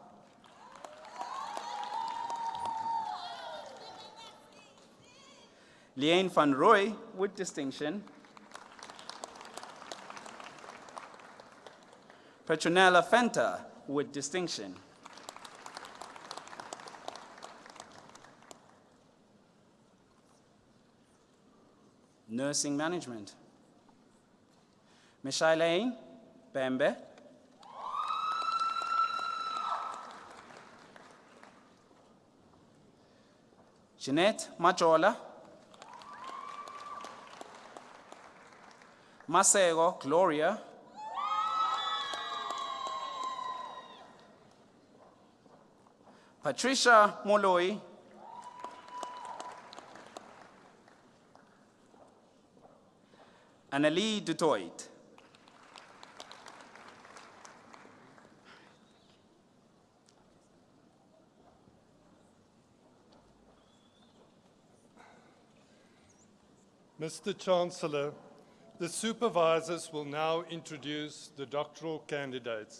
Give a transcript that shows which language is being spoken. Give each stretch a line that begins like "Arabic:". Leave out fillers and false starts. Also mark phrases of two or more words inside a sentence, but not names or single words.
English: Liane van Roy with distinction, Petronella Fenta with distinction, Nursing Management, Michelle Bembe, Jeanette Majola, Masego Gloria, Patricia Moloi, Annalie Dutoit. Mr. Chancellor, the supervisors will now introduce the doctoral candidates.